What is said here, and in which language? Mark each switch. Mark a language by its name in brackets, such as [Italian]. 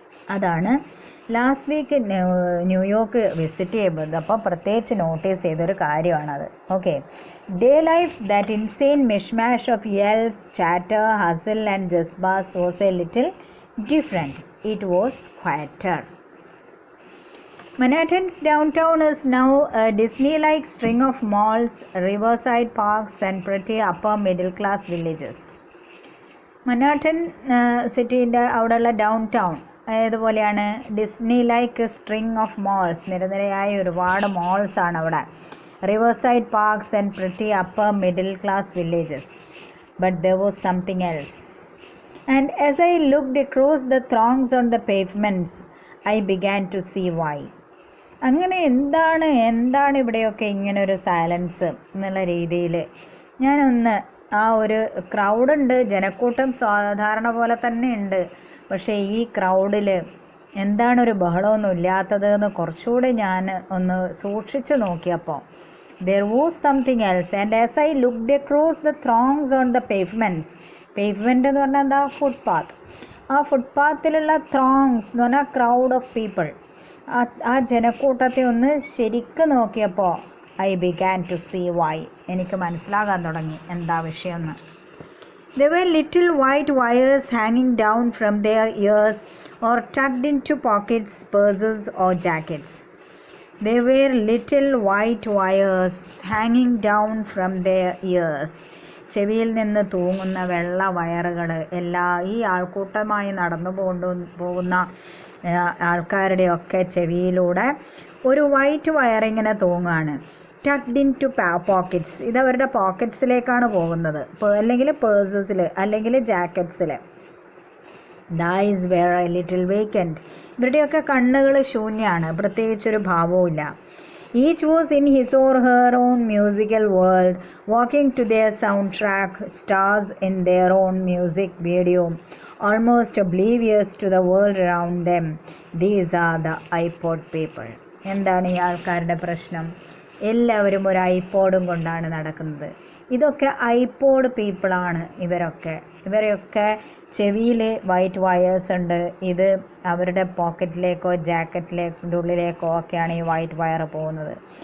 [Malayalam] അതാണ് last week New York visit ചെയ്തപ്പോൾ പ്രത്യേകിച്ച് നോട്ടീസ് ചെയ്തൊരു കാര്യമാണത്. [English] Okay, day life, that insane mishmash of yells, chatter, hustle and ജസ്ബാസ് was a little different. It was quieter. Manhattan's downtown is now a Disney-like string of malls, riverside parks and pretty upper middle class villages. [Malayalam] മനാട്ടൻ സിറ്റീൻ്റെ അവിടെയുള്ള down town ഏതുപോലെയാണ്? [English] Disney like string of malls, [Malayalam] നിരനിരയായ ഒരുപാട് മാൾസാണ് അവിടെ. [English] Riverside parks and pretty upper middle class villages. But there was something else. And as I looked across the throngs on the pavements I began to see why. [Malayalam] അങ്ങനെ എന്താണ് ഇവിടെയൊക്കെ ഇങ്ങനൊരു silence എന്നുള്ള രീതിയിൽ ഞാനൊന്ന് ആ ഒരു ക്രൗഡുണ്ട്, ജനക്കൂട്ടം സാധാരണ പോലെ തന്നെ ഉണ്ട്. പക്ഷേ ഈ ക്രൗഡിൽ എന്താണൊരു ബഹളമൊന്നും ഇല്ലാത്തത് എന്ന് കുറച്ചുകൂടി ഞാൻ ഒന്ന് സൂക്ഷിച്ച് നോക്കിയപ്പോൾ [English] There was something else. And as I looked across the throngs on the pavements. [Malayalam] പേവ്മെൻറ്റ് എന്ന് പറഞ്ഞാൽ എന്താ? ഫുട്പാത്ത്. ആ ഫുട്പാത്തിലുള്ള ത്രോങ്സ് എന്ന് പറഞ്ഞാൽ [English] Crowd of people. [Malayalam] ആ ജനക്കൂട്ടത്തെ ഒന്ന് ശരിക്കും നോക്കിയപ്പോൾ [English] I began to see why. [Malayalam] എനിക്ക് മനസ്സിലാകാൻ തുടങ്ങി എന്താ വിഷയമെന്ന്. [English] There were little white wires hanging down from their ears or tucked into pockets, purses or jackets. There were little white wires hanging down from their ears. [Malayalam] ചെവിയിൽ നിന്ന് തൂങ്ങുന്ന വെള്ള വയറുകൾ ഈ ആൾക്കൂട്ടമായി നടന്നു പോകുന്ന ആൾക്കാരുടെയൊക്കെ ചെവിയിലൂടെ ഒരു white വയറിങ്ങനെ തൂങ്ങുകയാണ്. [English] tucked into pockets, [Malayalam] ഇതവരുടെ പോക്കറ്റ്സിലേക്കാണ് പോകുന്നത്, അല്ലെങ്കിൽ പേഴ്സസിൽ അല്ലെങ്കിൽ ജാക്കറ്റ്സിൽ. [English] The eyes were a little vacant [Malayalam] ഇവരുടെയൊക്കെ കണ്ണുകൾ ശൂന്യമാണ്, പ്രത്യേകിച്ചൊരു ഭാവവുമില്ല. [English] Each was in his or her own musical world, walking to their soundtrack, stars in their own music video, almost oblivious to the world around them. These are the iPod people. [Malayalam] എന്താണ് ഈ ആൾക്കാരുടെ പ്രശ്നം? എല്ലാവരും ഒരു ഐപോഡും കൊണ്ടാണ് നടക്കുന്നത്. ഇതൊക്കെ iPod പീപ്പിളാണ്. ഇവരെയൊക്കെ ചെവിയിൽ വൈറ്റ് വയേഴ്സ് ഉണ്ട്. ഇത് അവരുടെ പോക്കറ്റിലേക്കോ ജാക്കറ്റിലേക്കോ ഉള്ളിലേക്കോ ഒക്കെയാണ് ഈ വൈറ്റ് വയർ പോകുന്നത്.